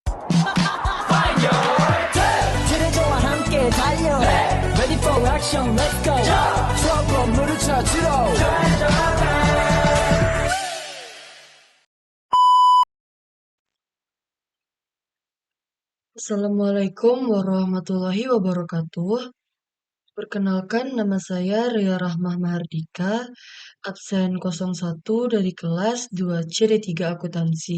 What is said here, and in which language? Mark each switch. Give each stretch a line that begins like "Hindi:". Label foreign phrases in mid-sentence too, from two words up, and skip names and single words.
Korean: 트레저와 함께 달려
English: Ready for action, let's go
Korean: 추억 건물을 찾으러
Arabic: السلام عليكم ورحمة الله وبركاته.
Indonesian: Perkenalkan, nama saya Ria Rahmah Mahardika, absen 01 dari kelas 2CD3 Akuntansi.